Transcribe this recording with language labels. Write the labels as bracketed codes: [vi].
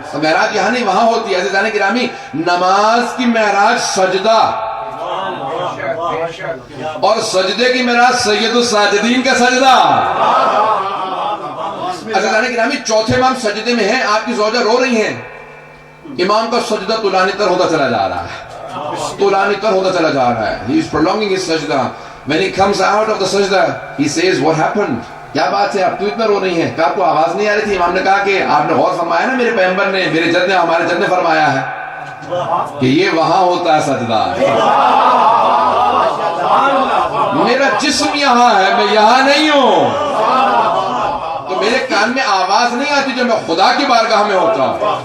[ur] تو معراج یہاں نہیں، وہاں ہوتی ہے. عزیزان گرامی، نماز کی معراج سجدہ، اور سجدے کی معراج سید الساجدین کا سجدہ. عزیزان گرامی، چوتھے امام سجدے میں ہیں، آپ کی زوجہ رو رہی ہیں، امام کا سجدہ طولانی تر ہوتا چلا جا رہا ہے، طولانی تر ہوتا چلا جا رہا ہے. [en] He is prolonging his sajda. When he comes out of the sajda, he says, what happened? [ur] کیا بات ہے، آپ تو اتنا رو رہی ہیں؟ کہ آپ کو آواز نہیں آ رہی تھی؟ امام نے کہا کہ آپ نے غور فرمایا نا، میرے پیغمبر نے، میرے جد نے، ہمارے جد نے فرمایا ہے کہ یہ وہاں ہوتا ہے سجدہ. میرا جسم یہاں ہے، میں یہاں نہیں ہوں، تو میرے کان میں آواز نہیں آتی جو میں خدا کی بارگاہ میں ہوتا ہوں.